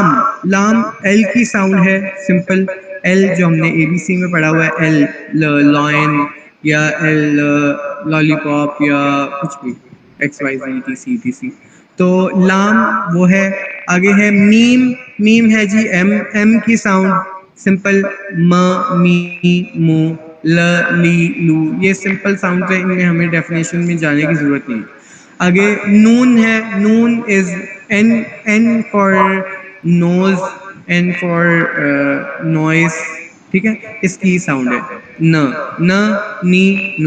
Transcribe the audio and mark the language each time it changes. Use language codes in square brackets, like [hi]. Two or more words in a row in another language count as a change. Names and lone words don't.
[ur] لام ایل کی ساؤنڈ ہے, [en] simple L [ur] جو ہم نے اے بی سی میں پڑھا ہوا ہے, [en] L line, [ur] یا [en] L lollipop, [ur] یا کچھ بھی XYZ. تو لام وہ ہے. آگے ہے میم. میم ہے جی ایم کی ساؤنڈ, سمپل م می مو ل لی لو, یہ سمپل ساؤنڈ ہے, ان میں ہمیں ڈیفینیشن میں جانے کی ضرورت نہیں. آگے نون ہے. [en] noon is N for nose, N for noise. [ur] ٹھیک ہے, اس کی ساؤنڈ ہے نی نو.